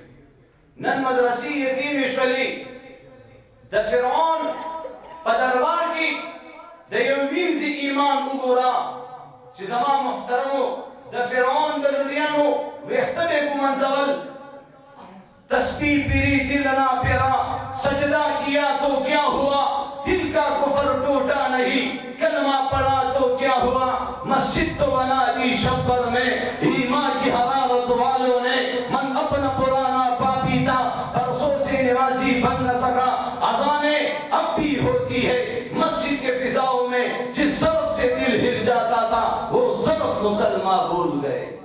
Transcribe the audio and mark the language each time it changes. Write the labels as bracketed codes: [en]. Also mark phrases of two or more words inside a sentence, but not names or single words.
[ps] نن مدرسې یتیمې شولې د فرعون په دربار کې د یو وینځي ایمان وګوره چې زما محترمو د فرعون د لودیانو ویښته به ګمنځول [ur] تسبیح پیری دل نہ پیرا سجدہ کیا تو کیا ہوا دل کا کفر ٹوٹا نہیں کلمہ پڑھا تو کیا ہوا مسجد تو بنا دی شبر میں ایمان کی حرارت والوں نے من اپنا پرانا پاپی تھا برسوں سے نوازی بن نہ سکا اذانیں اب بھی ہوتی ہے مسجد کے فضاؤں میں جس ضرب سے دل ہل جاتا تھا وہ ضرب مسلمان بھول گئے